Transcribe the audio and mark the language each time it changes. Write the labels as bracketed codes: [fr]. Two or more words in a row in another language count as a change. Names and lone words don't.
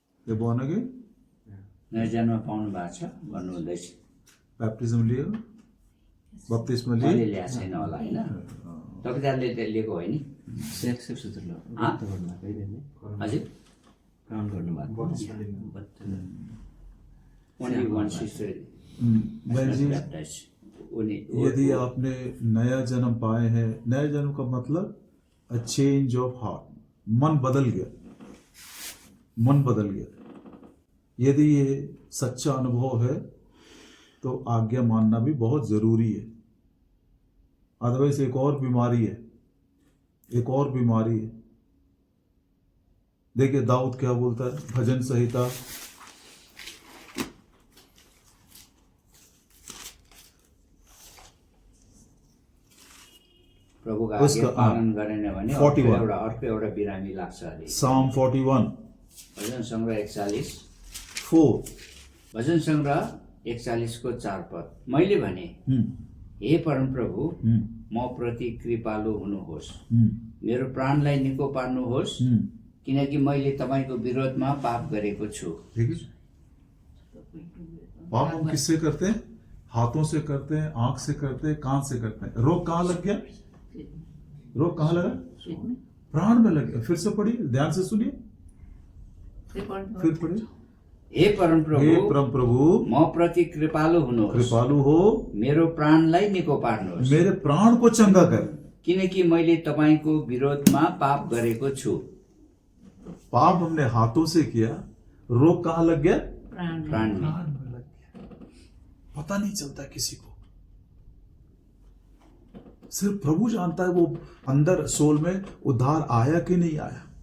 [en] ये born again? [ne] नयाँ जन्म पाउनु भएको छ भन्नुहुँदैछ। Baptism लियो, बप्तिस्मा मैले लिए, ल्याएको छैन होला होइन, तपाईँले लिएको होइन नि? हजुर काउन्ट गर्नुभएको [en] only one sister [hi] बहन जी, [ne] ब्याप्टाइज। उनी [hi] यदि आपने नया जन्म पाए हैं, नया जन्म का मतलब [en] a change of heart, [hi] मन बदल गया, मन बदल गया। यदि ये सच्चा अनुभव है तो आज्ञा मानना भी बहुत जरूरी है। अदरवाइज एक और बीमारी है, एक और बीमारी है। देखिए दाऊद क्या बोलता है, भजन संहिता [ne] प्रभुको आज्ञा पालन गरेन भने 41 अर्को एउटा बिरामी लाग्छ अरे। [en] Psalm 41 [ne] भजन सङ्ग्रह 4 भजन सङ्ग्रह 41 को 4 पद। मैले भने हे परमप्रभु म प्रति कृपालु हुनुहोस्, मेरो प्राणलाई निको पार्नुहोस्, किनकि मैले तपाईँको विरोधमा पाप गरेको छु। [hi] ठीक है, पाप हम किससे करते हैं? हाथों से करते हैं, आंख से करते हैं, कान से करते हैं। रोग कहाँ लग गया? रोग कहाँ लगा? प्राण में लग गया। फिर से पढ़िए, ध्यान से सुनिए, फिर पढ़िए। [ne] हे परमप्रभु हे परम प्रभु म प्रति कृपालु हुनुहोस्, [hi] कृपालु हो, [ne] मेरो प्राणलाई निको पार्नुहोस्, [hi] मेरे प्राण को चंगा कर। [ne] किनकि मैले तपाईँको विरोधमा पाप गरेको छु। [hi] पाप हमने हाथों से किया, रोग कहाँ लग गया? प्राण में। प्राण में लग गया। पता नहीं चलता किसी को, सिर्फ प्रभु जानता है वो अंदर सोल में उद्धार आया कि नहीं आया।